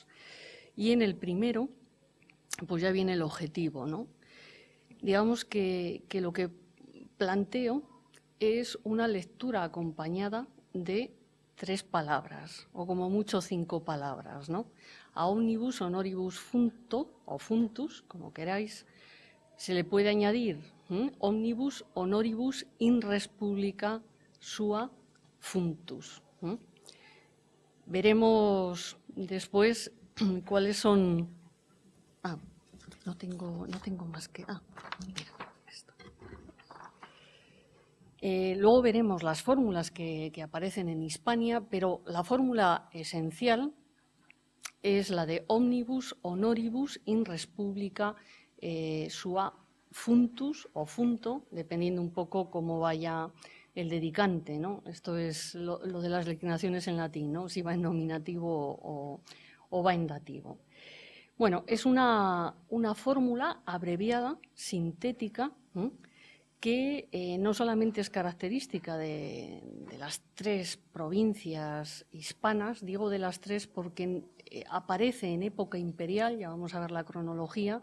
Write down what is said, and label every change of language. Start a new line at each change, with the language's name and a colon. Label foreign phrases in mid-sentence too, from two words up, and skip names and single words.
Spanish: Y en el primero, pues ya viene el objetivo, ¿no? Digamos que lo que planteo es una lectura acompañada de 3 palabras, o como mucho 5 palabras, ¿no?
Latin: A omnibus, honoribus funto, o funtus,
Spanish: como queráis, se le puede añadir
Latin: omnibus, honoribus in res publica sua funtus.
Spanish: Veremos después cuáles son... No tengo más que... mira, esto. Luego veremos las fórmulas que aparecen en Hispania, pero la fórmula esencial es la de
Latin: omnibus honoribus in res publica sua funtus
Spanish: o funto, dependiendo un poco cómo vaya el dedicante, ¿no? Esto es lo de las declinaciones en latín, ¿no? Si va en nominativo o va en dativo. Bueno, es una fórmula abreviada, sintética, que no solamente es característica de las 3 provincias hispanas, digo de las 3 porque aparece en época imperial, ya vamos a ver la cronología.